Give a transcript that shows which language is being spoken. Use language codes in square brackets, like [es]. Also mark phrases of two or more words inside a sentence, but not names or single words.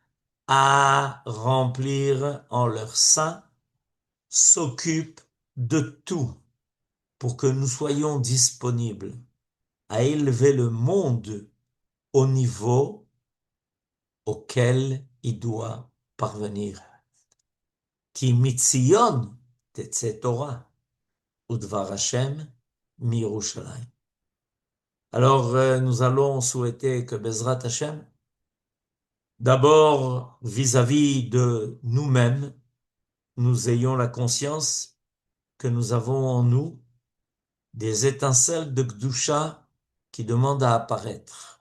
[fr] à remplir en leur sein, s'occupent de tout pour que nous soyons disponibles à élever le monde au niveau auquel il doit parvenir. [he] Ki mitzion tetze Torah, udvar Hashem miYerushalayim. [fr] Alors, nous allons souhaiter que [he] Bezrat Hashem, [fr] d'abord vis-à-vis de nous-mêmes, nous ayons la conscience que nous avons en nous des étincelles de Gdusha qui demandent à apparaître.